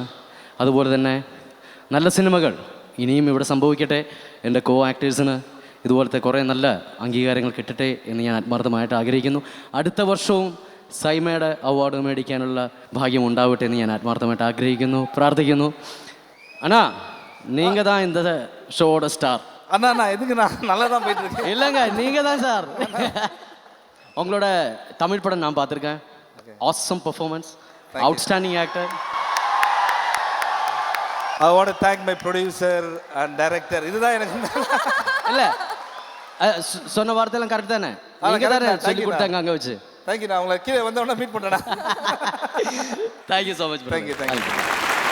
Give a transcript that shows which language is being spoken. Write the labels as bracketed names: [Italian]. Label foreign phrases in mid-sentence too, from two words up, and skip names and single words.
[Malayalam] അതുപോലെ തന്നെ നല്ല സിനിമകൾ ഇനിയും ഇവിടെ സംഭവിക്കട്ടെ. എൻ്റെ കോ ആക്ടേഴ്സിന് ഇതുപോലത്തെ കുറേ നല്ല അംഗീകാരങ്ങൾ കിട്ടട്ടെ എന്ന് ഞാൻ ആത്മാർത്ഥമായിട്ട് ആഗ്രഹിക്കുന്നു. അടുത്ത വർഷവും സൈമയുടെ അവാർഡ് മേടിക്കാനുള്ള ഭാഗ്യം ഉണ്ടാവട്ടെ എന്ന് ഞാൻ ആത്മാർത്ഥമായിട്ട് ആഗ്രഹിക്കുന്നു, പ്രാർത്ഥിക്കുന്നു. [Tamil] அண்ணா நீங்கள் தான் இந்த ஷோவோட ஸ்டார். அண்ணா அண்ணா எதுக்குண்ணா, நல்லா தான் போயிட்டு இருக்கு. இல்லைங்க, நீங்கள் தான் சார். உங்களோட தமிழ் படம் நான் பார்த்துருக்கேன். [English] awesome performance, outstanding actor. I want to thank my producer and director. [Tamil] இதுதான் எனக்கு இல்லை சொன்ன வார்த்தையெல்லாம் கரெக்ட் தானே? நீங்கள் தானே சொல்லி கொடுத்தாங்க அங்கே வச்சு. [English] thank you. [Tamil] நான் உங்களை கீழே வந்தவொடனே மீட் பண்ணுறேன். [English] thank you so much. thank you.